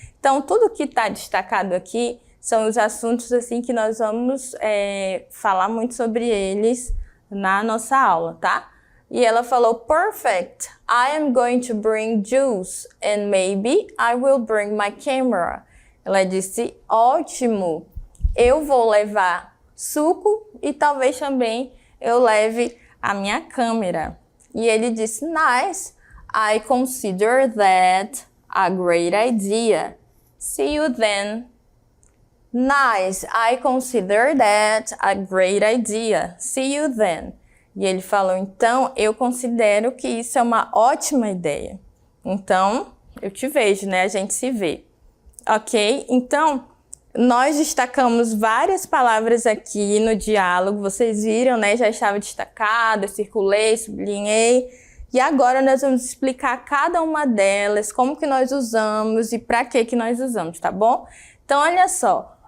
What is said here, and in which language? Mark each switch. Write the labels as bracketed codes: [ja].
[pt] Então, tudo que está destacado aqui são os assuntos assim que nós vamos falar muito sobre eles na nossa aula, tá? E ela falou, [en] perfect, I am going to bring juice and maybe I will bring my camera. [pt] Ela disse, ótimo, eu vou levar suco e talvez também eu leve a minha câmera. E ele disse, [en] nice, I consider that a great idea. See you then. Nice, I consider that a great idea. See you then. [pt] E ele falou, então, eu considero que isso é uma ótima ideia. Então, eu te vejo, né? A gente se vê. Ok? Então, nós destacamos várias palavras aqui no diálogo. Vocês viram, né? Já estava destacado, eu circulei, sublinhei. E agora nós vamos explicar cada uma delas, como que nós usamos e para que nós usamos, tá bom? Então, olha só.